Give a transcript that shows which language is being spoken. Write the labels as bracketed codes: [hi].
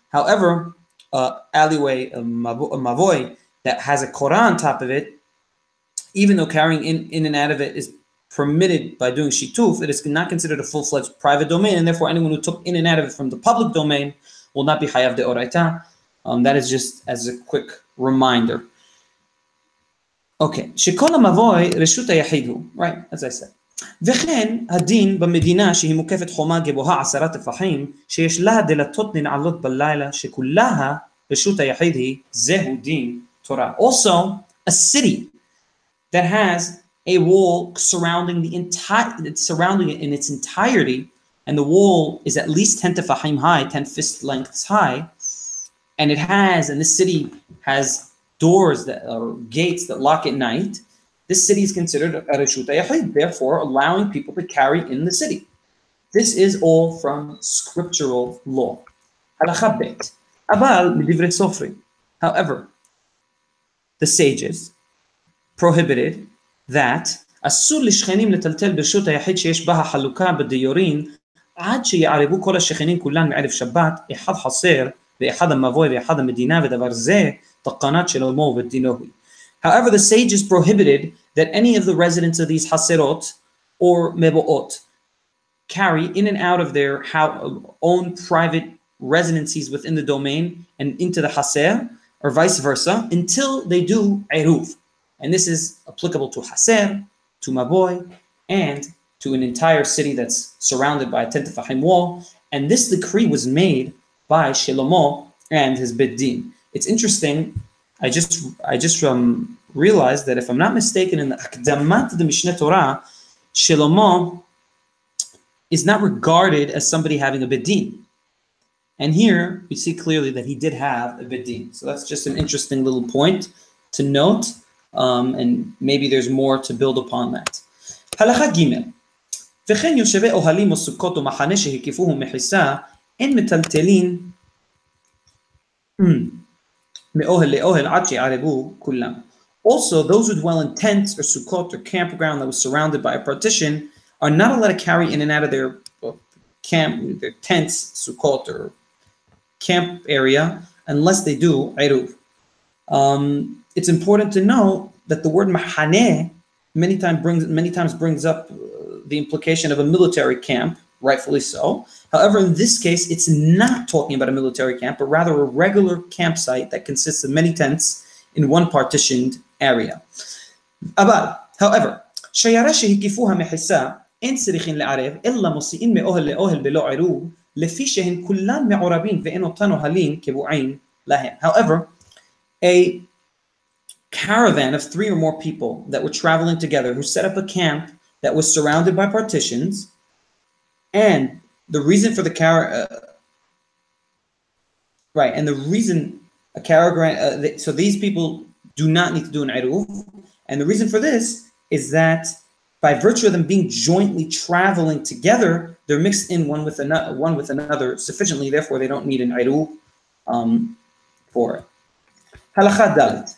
[en] However, alleyway, a mavoy, that has a korah on top of it, even though carrying in and out of it is permitted by doing shituf, it is not considered a full-fledged private domain, and therefore anyone who took in and out of it from the public domain will not be chayav de oraita. That is just as a quick reminder. Okay, [he] shekol hamavoy reshut hayachid hu, [en] right, as I said. [he] וכן הדין במדינה שהיא מוקפת חומה גבוהה 10 טפחים, שיש לה דלתות ננעלות בלילה, שכולה רשות היחיד היא, זהו דין Torah. [en] Also, a city that has a wall surrounding it in its entirety, and the wall is at least 10 tefahim high, 10 fist lengths high, and this city has doors or gates that lock at night. This city is considered a reshut hayachid, therefore allowing people to carry in the city. This is all from scriptural law. [he] Halakha bet. Abal midivre sofri. [en] However, the sages prohibited that [he] אסור לשכנים לטלטל ברשות היחיד שיש בה החלוקה בדיורין עד שיערבו כל השכנים כולן מערב שבת, אחד חסר ואחד המבוי ואחד המדינה, ודבר זה תקנת שלמה ודינו. [en] However, the sages prohibited that any of the residents of these haserot or meboot carry in and out of their own private residencies within the domain and into the haser, or vice versa, until they do eruv. And this is applicable to haser, to maboy, and to an entire city that's surrounded by a 10 tefahim wall. And this decree was made by Shlomo and his Beit Din. It's interesting. I just realized that if I'm not mistaken, in the Akdamat of the Mishne Tora, Shlomo is not regarded as somebody having a Beit Din. And here we see clearly that he did have a Beit Din. So that's just an interesting little point to note, and maybe there's more to build upon that. [he] Halakha Gimel. וכן יושבי אוהלים או סוכות או מחנה שהקיפוהו מחיסה, אין מטלטלין מאוהל לאוהל עד שיערבו כולם. [en] Also, those who dwell in tents or sukkot or campground that was surrounded by a partition are not allowed to carry in and out of their camp, their tents, sukkot, or camp area unless they do eruv. It's important to know that the word mahaneh many times brings up the implication of a military camp, rightfully so. However, in this case, it's not talking about a military camp, but rather a regular campsite that consists of many tents in one partitioned area. However, [he] שיירה שהקיפוها מחיסה אין צריכים לערב אלא מוציאים מאוהל לאוהל בלא עירוב לפי שהן כולן מעורבים ואין אותן אוהלים קבועים להם. [en] However, a caravan of 3 or more people that were traveling together who set up a camp that was surrounded by partitions, and the reason for the and the reason a caravan, so these people do not need to do an iruv, and the reason for this is that by virtue of them being jointly traveling together, they're mixed in one with another sufficiently, therefore they don't need an iruv for it. Halakha Dalit.